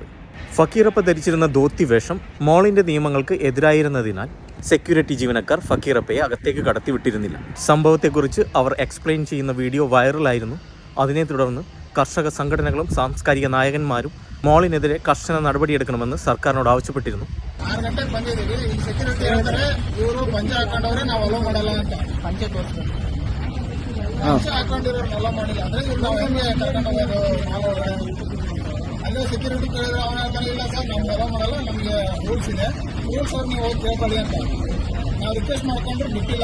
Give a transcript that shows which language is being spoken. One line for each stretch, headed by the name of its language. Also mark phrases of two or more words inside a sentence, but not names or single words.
Malayalam: ഫക്കീറപ്പ ധരിച്ചിരുന്ന ധോത്തി വേഷം മോളിൻ്റെ നിയമങ്ങൾക്ക് എതിരായിരുന്നതിനാൽ സെക്യൂരിറ്റി ജീവനക്കാർ ഫക്കീറപ്പയെ അകത്തേക്ക് കടത്തിവിട്ടിരുന്നില്ല. സംഭവത്തെക്കുറിച്ച് അവർ എക്സ്പ്ലെയിൻ ചെയ്യുന്ന വീഡിയോ വൈറലായിരുന്നു. അതിനെ തുടർന്ന് കർഷക സംഘടനകളും സാംസ്കാരിക നായകന്മാരും മോളിനെതിരെ കർശന നടപടിയെടുക്കണമെന്ന് സർക്കാരിനോട് ആവശ്യപ്പെട്ടിരുന്നു.
Kannada: ಅಲ್ಲೇ ಸೆಕ್ಯೂರಿಟಿ ಕೇಳಿದ್ರೆ ಅವನ ಹೇಳ್ತಾನೆ, ಇಲ್ಲ ಸರ್ ನಮ್ಗೆ ಅಲೋ ಮಾಡಲ್ಲ, ನಮಗೆ ರೂಲ್ಸ್ ಇದೆ, ರೂಲ್ಸ್ ಅವ್ರು ನೀವು ಹೋಗಿ ಕೇಳ್ಕೊಳ್ಳಿ ಅಂತ ನಾವು ರಿಕ್ವೆಸ್ಟ್ ಮಾಡ್ಕೊಂಡ್ರೆ ಬಿಟ್ಟಿಲ್ಲ.